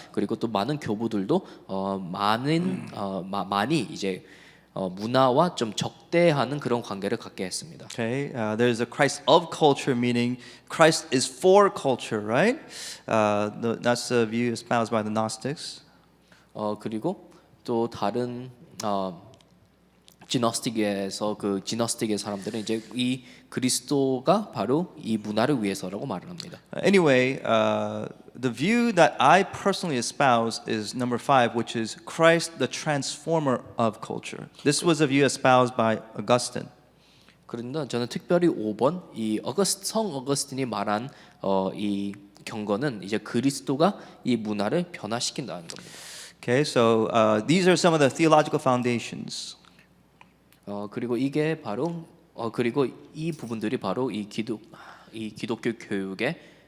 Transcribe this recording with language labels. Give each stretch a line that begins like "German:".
Korean: 그리고 또 많은 교부들도 많이 이제 문화와 좀 적대하는 그런 관계를 갖게 했습니다.
English: Okay, there's a Christ of culture, meaning Christ is for culture, right? That's the view espoused by the Gnostics.
Korean: 그리고 또 다른 지너스틱의 사람들은 이제 이 그리스도가 바로 이 문화를 위해서라고 말을 합니다.
English: Anyway, the view that I personally espouse is number 5, which is Christ the transformer of culture. This was a view espoused by Augustine.
Korean: 그런데 저는 특별히 5번 성 어거스틴이 말한 이 경건은 이제 그리스도가 이 문화를 변화시킨다는 겁니다.
English: Okay, so these are some of the theological foundations.
Korean: 그리고 이게 바로 그리고 이 부분들이 바로 이 기독교 교육의